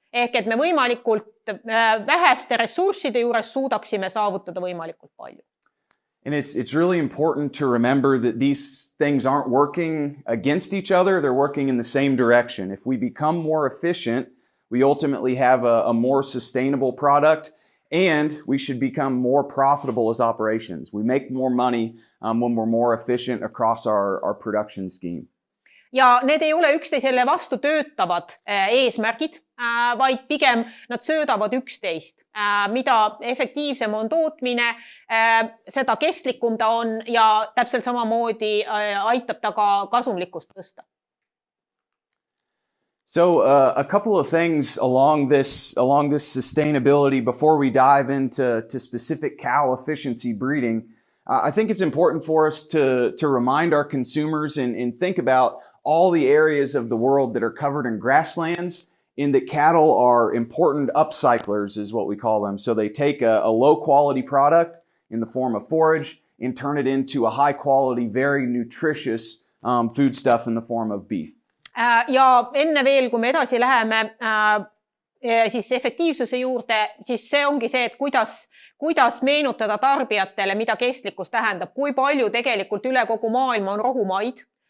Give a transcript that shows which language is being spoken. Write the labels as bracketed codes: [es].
[et] Ehk et me võimalikult väheste ressursside juures suudaksime saavutada võimalikult palju. [en] And it's really important to remember that these things aren't working against each other. They're working in the same direction. If we become more efficient, we ultimately have a more sustainable product, and we should become more profitable as operations. We make more money when we're more efficient across our production scheme. [et] Ja need ei ole üksteisele vastu töötavad eesmärgid, vaid pigem nad söödavad üksteist. Mida efektiivsem on tootmine, seda kestlikum ta on, ja täpselt samamoodi aitab ta ka kasumlikkust tõsta. [en] So a couple of things along this sustainability before we dive into specific cow efficiency breeding. I think it's important for us to remind our consumers and think about all the areas of the world that are covered in grasslands, in that cattle are important upcyclers, is what we call them. So they take a low quality product in the form of forage and turn it into a high quality, very nutritious foodstuff in the form of beef. [et] Ja enne veel, kui me edasi läheme siis efektiivsuse juurde, siis see ongi see, et kuidas meenutada tarbijatele, mida kestlikkus tähendab, kui palju tegelikult üle kogu maailma on rohumaid,